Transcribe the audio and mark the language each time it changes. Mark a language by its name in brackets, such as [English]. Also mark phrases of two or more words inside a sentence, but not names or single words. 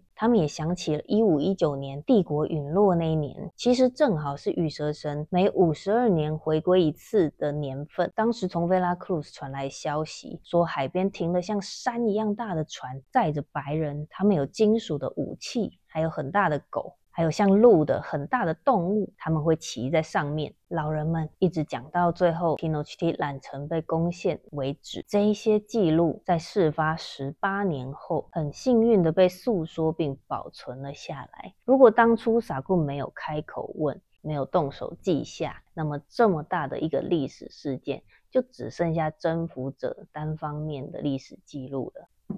[Chinese] 他們也想起了1519年帝國隕落那一年，其實正好是羽蛇神每52年回歸一次的年份。當時從維拉克魯斯傳來消息，說海邊停了像山一樣大的船，載着白人，他們有金屬的武器，還有很大的狗，還有像鹿的很大的動物，他們會騎在上面。老人們一直講到最後 Tenochtitlan 城被攻陷為止。這一些記錄在事發18年後很幸運的被訴說並保存了下來。如果當初薩棍沒有開口問，沒有動手記下，那麼這麼大的一個歷史事件就只剩下征服者單方面的歷史記錄了。